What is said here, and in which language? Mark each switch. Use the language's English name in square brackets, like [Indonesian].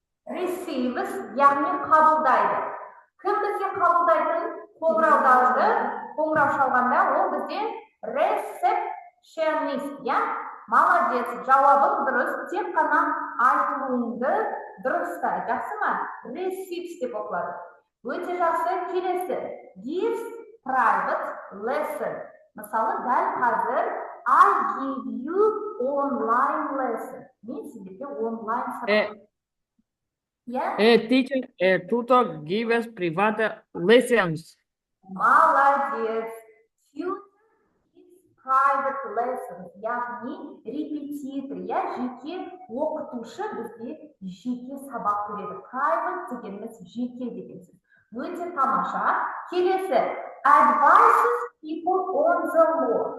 [Kazakh] Receives, яғни қабылдайды. Кім бізге қабылдайтын қоңыраударды, қоңырау шалғанда ол бізде ресепшенист, я? Молодец, жауабың дұрыс, тек қана айтылуыңды дұрыста, жақсы ма? Receives деп оқылады. Өте жақсы, келесі. [English] Gives private lesson. [Kazakh] Мысалы, дәл қазір [English] I give you online lesson. [Kazakh] Мен сіздерге онлайн сабақ. [English] Teacher, tutor gives private lessons. Молодец. Tutor gives private lessons. [Kazakh] Яғни репетитор, жеке оқытушы бізде жеке сабақ береді. Private дегеніміз жеке деген сөз. Өте тамаша. Келесі. [English] Advises people on the law.